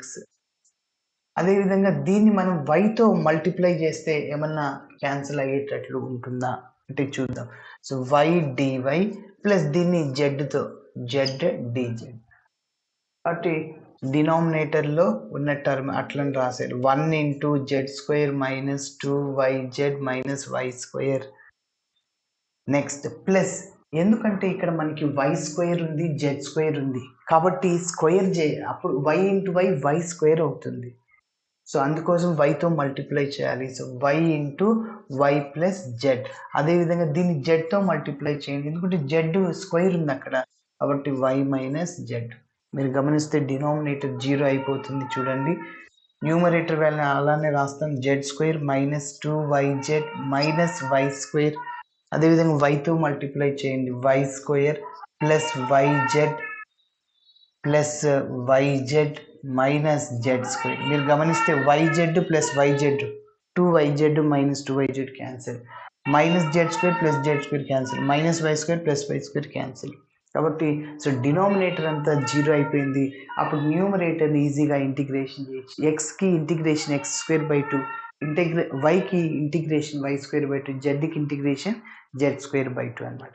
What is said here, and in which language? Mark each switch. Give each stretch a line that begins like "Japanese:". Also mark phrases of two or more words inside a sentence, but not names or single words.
Telugu: అదేవిధంగా దీన్ని మనం yతో మల్టిప్లై చేస్తే ఏమన్నా క్యాన్సిల్ అయ్యేటట్లు ఉంటుందా అంటే చూద్దాం. సో y dy ప్లస్ దీన్ని zతో z dz. కాబట్టి డినామినేటర్లో ఉన్న టర్మ్ అట్లని రాశారు, 1 z² - 2yz - y².
English: next plus,
Telugu: ఎందుకంటే ఇక్కడ మనకి y² ఉంది, z² ఉంది, కాబట్టి స్క్వేర్ అప్పుడు y y y² అవుతుంది. సో అందుకోసం yతో మల్టిప్లై చేయాలి. సో y + z. అదేవిధంగా దీన్ని zతో మల్టిప్లై చేయండి, ఎందుకంటే z స్క్వేర్ ఉంది అక్కడ, కాబట్టి y - z. మీరు గమనిస్తే డినామినేటర్ 0 అయిపోతుంది. చూడండి,
English: numerator value
Telugu: అలానే రాస్తాం, z² - 2yz - y². అదేవిధంగా yతో మల్టిప్లై చేయండి, y² + yz + yz - z². మీరు గమనిస్తే yz + yz 2yz - 2yz క్యాన్సిల్, -z² + z² క్యాన్సిల్, -y² + y² క్యాన్సిల్. కాబట్టి సో డినామినేటర్ అంతా 0 అయిపోయింది. అప్పుడు న్యూమరేటర్ని ఈజీగా ఇంటిగ్రేషన్ చేయొచ్చు. ఎక్స్కి ఇంటిగ్రేషన్ x² 2 వైకి ఇంటిగ్రేషన్ y²/2, జెడ్కి ఇంటిగ్రేషన్ z²/2 అనమాట.